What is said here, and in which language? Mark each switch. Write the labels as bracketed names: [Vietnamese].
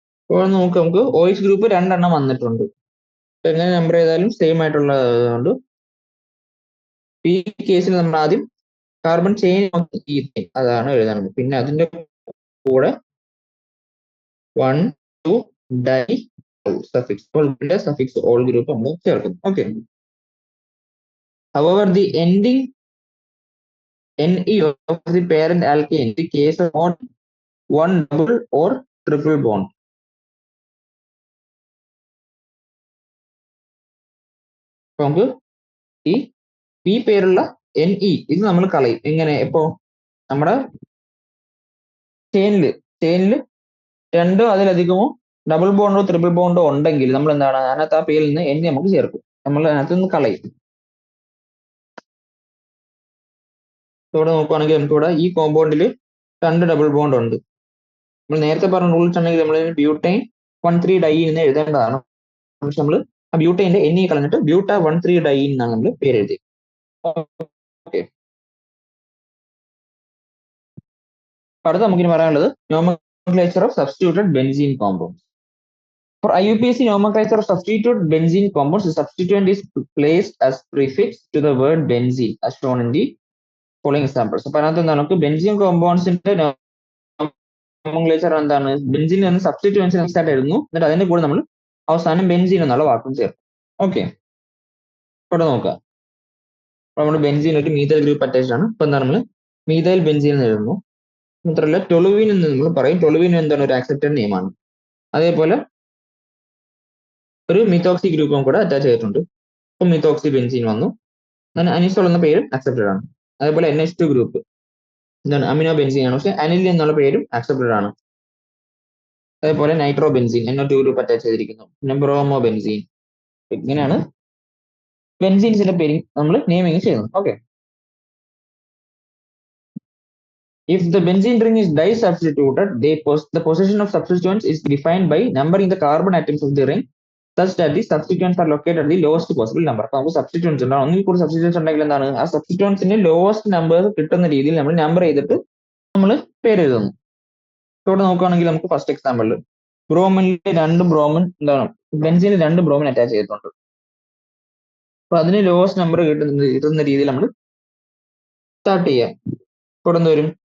[Malayalam] അപ്പോൾ നമുക്ക് OH group 2 വന്നിട്ടുണ്ട്. എങ്ങനെ നമ്പർ ചെയ്താലും സെയിം ആയിട്ടുള്ളതുകൊണ്ട് ഈ കേസിൽ നമ്മൾ ആദ്യം കാർബൺ ചെയിൻ അതാണ് എഴുതുന്നത്. പിന്നെ അതിന്റെ കൂടെ 1 2 dye suffix suffix all group നമ്മൾ ചേർക്കുന്നു. Okay. [English] However, the ending Ne of the parent alkane in the case of not one double or triple bond. [Malayalam] അപ്പൊ നമുക്ക് ഈ പി പേരുള്ള Ne ഇത് നമ്മൾ കളയും. എങ്ങനെ? ഇപ്പോ നമ്മുടെ ചെയിനില് രണ്ടോ അതിലധികമോ ഡബിൾ ബോണ്ടോ ട്രിപ്പിൾ ബോണ്ടോ ഉണ്ടെങ്കിൽ നമ്മൾ എന്താണ് അതിനകത്ത് ആ പേരിൽ നിന്ന് Ne നമുക്ക് ചേർക്കും, നമ്മൾ അതിനകത്ത് നിന്ന് കളയും. ഇവിടെ നോക്കുവാണെങ്കിൽ നമുക്ക് ഇവിടെ ഈ കോമ്പൗണ്ടിൽ 2 ഡബിൾ ബോണ്ട് ഉണ്ട്. നമ്മൾ നേരത്തെ പറഞ്ഞ റൂൾസ് ഉണ്ടെങ്കിൽ നമ്മൾ ബ്യൂട്ടൈൻ 1,3 ഡൈ എന്ന് എഴുതേണ്ടതാണ്. പക്ഷെ നമ്മൾ ആ ബ്യൂട്ടൈന്റെ Ne കളഞ്ഞിട്ട് ബ്യൂട്ട 1,3 ഡൈ എന്നാണ് നമ്മൾ പേര് എഴുതി. ഓക്കെ. അടുത്ത നമുക്കിനി പറയാനുള്ളത് nomenclature of substituted benzene compounds. [English] For IUPAC nomenclature of substitute benzene compounds, the substituent is placed as prefix to the word benzene as shown in the following examples. [Malayalam] അപ്പൊ അതിനകത്ത് നമുക്ക് ബെൻസീൻ കോമ്പൗണ്ട്സിന്റെ നോമൻക്ലേച്ചർ എന്താണ്? Benzene എന്ന substituents next ആയിട്ട് എഴുതുന്നു, എന്നിട്ട് അതിന്റെ കൂടെ നമ്മൾ അവസാനം ബെൻസീൻ എന്നുള്ള വാക്കും ചേർക്കും. ഓക്കെ. ഇവിടെ നോക്കുക, നമ്മുടെ ബെൻസീൻ ഒരു മീഥൈൽ ഗ്രൂപ്പ് അറ്റാച്ച്ഡ് ആണ്. ഇപ്പൊ എന്താണ് നമ്മൾ മീഥൈൽ ബെൻസീൻ എന്ന് എഴുതുന്നു. മാത്രമല്ല ടൊളുവിൻ എന്ന് നമ്മൾ പറയും. ടൊളുവിൻ എന്താണ്? ഒരു ആക്സെപ്റ്റഡ് നെയിമാണ്. അതേപോലെ ഒരു മിത്തോക്സി ഗ്രൂപ്പും കൂടെ അറ്റാച്ച് ചെയ്തിട്ടുണ്ട്. ഇപ്പൊ മിത്തോക്സി ബെൻസീൻ വന്നു. അനിസോൾ എന്ന പേരും അക്സെപ്റ്റഡ് ആണ്. അതേപോലെ NH2 ഗ്രൂപ്പ് എന്താണ്? അമിനോ ബെൻസീൻ ആണ്, പക്ഷെ അനിൽ എന്നുള്ള പേരും അക്സെപ്റ്റഡ് ആണ്. അതേപോലെ nitro benzene NO2 group attach ചെയ്തിരിക്കുന്നു. പിന്നെ ബ്രോമോ ബെൻസീൻ. ഇങ്ങനെയാണ് ബെൻസീൻസിന്റെ പേര് നമ്മൾ നെയിമിങ് ചെയ്യുന്നത്. Okay. [English] If the benzene ring is disubstituted, the position of substituents is defined by numbering the carbon atoms of the ring such that the substituents are located at the lowest possible number. [Malayalam] അപ്പൊ നമുക്ക് substituents ഉണ്ടാവും. ഒന്നിൽ കൂടുതൽ substituents ഉണ്ടെങ്കിൽ എന്താണ്? ആ സബ്സ്റ്റിറ്റ്യൂൻസിന്റെ lowest number കിട്ടുന്ന രീതിയിൽ നമ്മൾ നമ്പർ ചെയ്തിട്ട് നമ്മൾ പേര് എഴുതുന്നു. ഇവിടെ നോക്കുകയാണെങ്കിൽ നമുക്ക് ഫസ്റ്റ് എക്സാമ്പിളിൽ ബ്രോമിനിൽ 2 ബ്രോമിൻ എന്താണ്? ബെൻസീനിൽ 2 ബ്രോമിൻ അറ്റാച്ച് ചെയ്തിട്ടുണ്ട്. അപ്പൊ അതിന് ലോവസ്റ്റ് നമ്പർ കിട്ടുന്ന രീതിയിൽ നമ്മൾ സ്റ്റാർട്ട് ചെയ്യാം. ഇവിടെ എന്ത് വരും?